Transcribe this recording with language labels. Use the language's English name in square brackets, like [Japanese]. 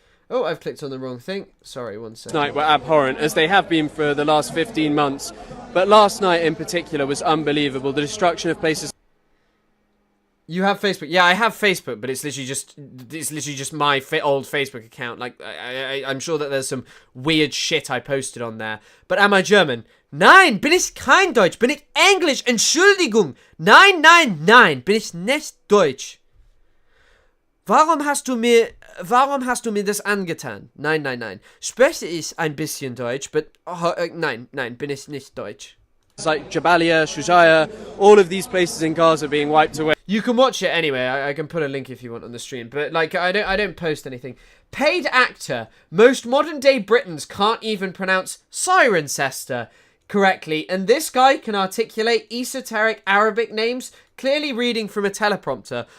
[English] Oh, I've clicked on the wrong thing. Sorry, one second. Night were abhorrent, as they have been for the last 15 months. But last night in particular was unbelievable. The destruction of places... You have Facebook? Yeah, I have Facebook, but it's literally just my old Facebook account. Like, I'm sure that there's some weird shit I posted on there. But am I German? [German] Nein, bin ich kein Deutsch. Bin ich Englisch? Entschuldigung. Nein, nein, nein. Bin ich nicht Deutsch. Warum hast du mir das angetan? Nein, nein, nein. Spreche ich ein bisschen Deutsch, [English] but [German] nein, bin ich nicht Deutsch. [English] It's like Jabalia, Shujaya, all of these places in Gaza being wiped away. You can watch it anyway. I can put a link if you want on the stream, but like I don't post anything. Paid actor. Most modern day Britons can't even pronounce Cirencester correctly, and this guy can articulate esoteric Arabic names, clearly reading from a teleprompter.